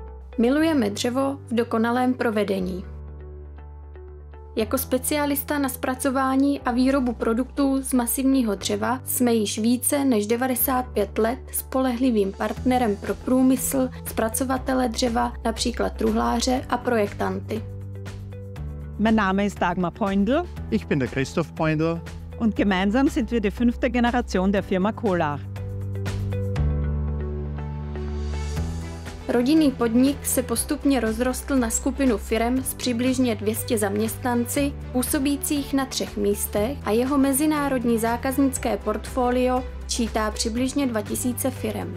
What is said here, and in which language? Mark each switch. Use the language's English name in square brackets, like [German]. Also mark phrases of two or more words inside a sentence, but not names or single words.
[Czech] Milujeme dřevo v dokonalém provedení. Jako specialista na zpracování a výrobu produktů z masivního dřeva jsme již více než 95 let spolehlivým partnerem pro průmysl, zpracovatele dřeva, například truhláře a projektanty. [German] Mein Name ist Dagmar Poindl. Ich bin der Christoph Poindl. Und gemeinsam sind wir die 5. Generation der Firma Kohler. [Czech] Rodinný podnik se postupně rozrostl na skupinu firem s přibližně 200 zaměstnanci, působících na 3 místech a jeho mezinárodní zákaznické portfolio čítá přibližně 2000 firem.